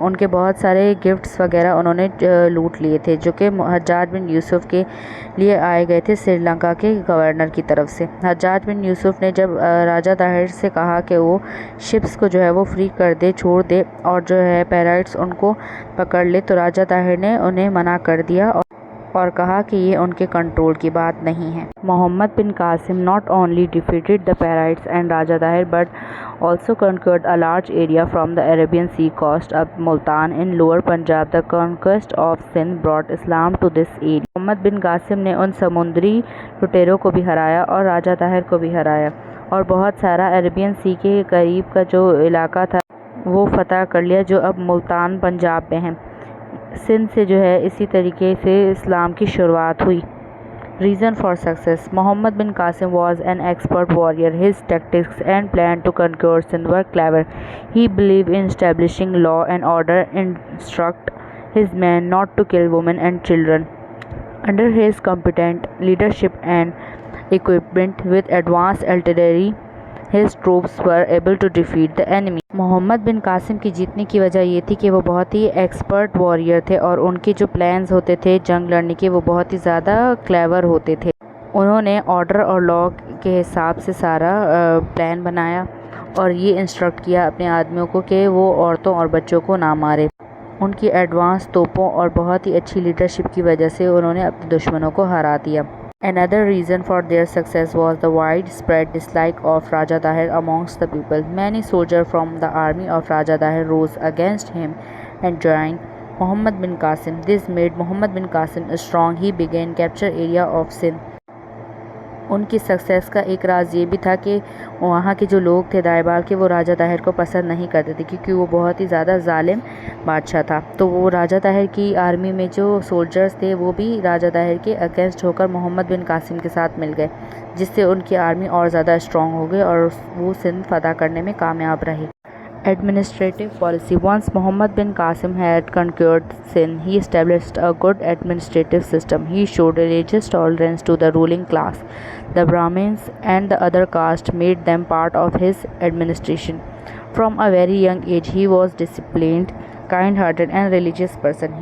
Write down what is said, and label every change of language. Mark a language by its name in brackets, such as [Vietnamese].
[Hindi] उनके बहुत सारे गिफ्ट्स वगैरह उन्होंने लूट लिए थे जो कि हज्जाज बिन यूसुफ के लिए आए गए थे श्रीलंका के गवर्नर की तरफ से. हज्जाज बिन यूसुफ ने जब राजा दाहिर से कहा कि वो शिप्स को जो है वो फ्री कर दे, छोड़ दे और जो है पैराइट्स उनको पकड़ ले, तो राजा दाहिर ने उन्हें मना कर दिया और कहा कि ये उनके कंट्रोल की बात नहीं है. [English] Muhammad bin Qasim not only defeated the pirates and Raja Dahir but also conquered a large area from the Arabian Sea coast up Multan in lower Punjab. The conquest of Sindh brought Islam to this area. [Hindi] Mohammad बिन कासिम ने उन समुद्री लुटेरों को भी हराया और राजा ताहिर को भी हराया और बहुत सारा अरेबियन सी के करीब का जो इलाका था वो फतह कर लिया जो अब मुल्तान पंजाब में है. सिंध से जो है इसी तरीके से इस्लाम की शुरुआत हुई. [English] Reason for success. Muhammad bin Qasim was an expert warrior. His tactics and plan to conquer Sindh were clever. He believed in establishing law and order, instruct his men not to kill women and children. Under his competent leadership and equipment with advanced artillery, his troops were able to defeat the enemy. [Hindi] Mohammad बिन कासिम की जीतने की वजह ये थी कि वो बहुत ही expert warrior थे और उनके जो प्लान्स होते थे जंग लड़ने के वो बहुत ही ज़्यादा क्लेवर होते थे. उन्होंने ऑर्डर और लॉ के हिसाब से सारा प्लान बनाया और ये इंस्ट्रक्ट किया अपने आदमियों को कि वो औरतों और बच्चों को ना मारे. उनकी एडवांस तोपों और बहुत ही अच्छी लीडरशिप की वजह से उन्होंने अपने दुश्मनों को हरा दिया। [English] Another reason for their success was the widespread dislike of Raja Tahir amongst the people. Many soldiers from the army of Raja Tahir rose against him and joined Muhammad bin Qasim. This made Muhammad bin Qasim strong. He began capture area of Sindh. [Hindi] उनकी success का एक राज ये भी था कि वहाँ के जो लोग थे दाएबाल के, वो राजा ताहिर को पसंद नहीं करते थे क्योंकि वो बहुत ही ज़्यादा जालिम बादशाह था। तो वो राजा ताहिर की आर्मी में जो सोल्जर्स थे वो भी राजा ताहिर के अगेंस्ट होकर मोहम्मद बिन कासिम के साथ मिल गए, जिससे उनकी आर्मी और ज़्यादा स्ट्रॉन्ग हो गई और वो सिंध फतह करने में कामयाब रहे। [English] Administrative policy. Once Muhammad bin Qasim had conquered Sindh, he established a good administrative system. He showed religious tolerance to the ruling class. The Brahmins and the other caste made them part of his administration. From a very young age, he was disciplined, kind-hearted and religious person.